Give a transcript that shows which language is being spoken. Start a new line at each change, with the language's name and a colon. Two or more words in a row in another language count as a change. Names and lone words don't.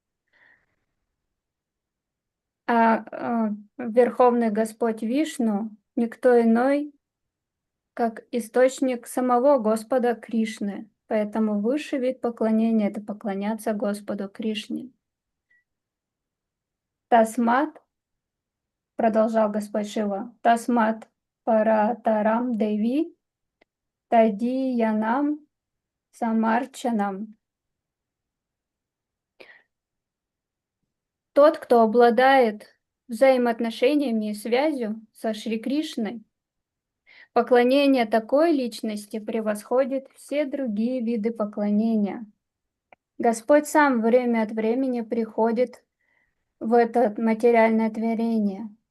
Russian: Верховный Господь Вишну никто иной, как источник самого Господа Кришны. Поэтому высший вид поклонения — это поклоняться Господу Кришне. Тасмат, продолжал Господь Шива,
Sanskrit: तस्मात् परतरं देवि तदीयानां समर्चनम्.
Russian: Тот, кто обладает взаимоотношениями и связью со Шри Кришной, поклонение такой личности превосходит все другие виды поклонения. Господь сам время от времени приходит в это материальное творение.